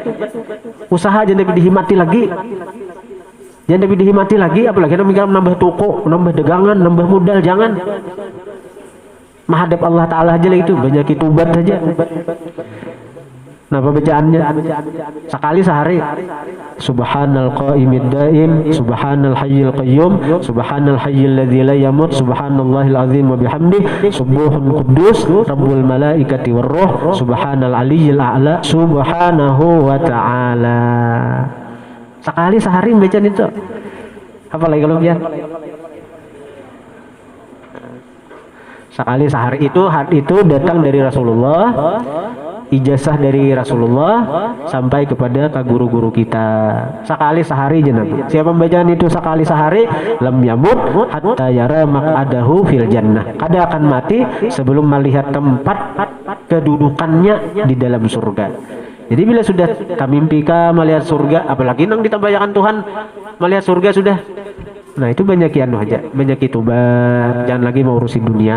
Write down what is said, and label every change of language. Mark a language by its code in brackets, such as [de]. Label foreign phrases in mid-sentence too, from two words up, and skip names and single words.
[bjn] Usaha jangan tapi dihimati lagi. Jangan tapi dihimati lagi. Apalagi nambah toko, nambah dagangan, nambah modal. Jangan. Menghadap Allah Ta'ala aja lah itu. Banyak itu ubat saja. Nah bacaannya sekali sehari. [ar] سبحان القائم الدائم، سبحان الحي القيوم، سبحان الحي الذي لا يموت، سبحان الله العظيم وبحمده، سبوح قدوس، رب الملائكة والروح، سبحان العلي الأعلى، سبحانه وتعالى. [bjn] Sekali sehari bacaan itu. Apa lagi kalau biar? Sekali sehari itu datang dari Rasulullah. Ijazah dari Rasulullah sampai kepada guru-guru kita. Sekali sehari jenab. Siapa bacaan itu sekali sehari, [ar] لم يمت حتى يرى مقعده في الجنة. [bjn] Kada akan mati sebelum melihat tempat kedudukannya di dalam surga. Jadi bila sudah mimpikan melihat surga, apalagi nang ditambayakan Tuhan melihat surga sudah. Nah itu banyak anu aja, banyak itu jangan lagi mau urusin dunia.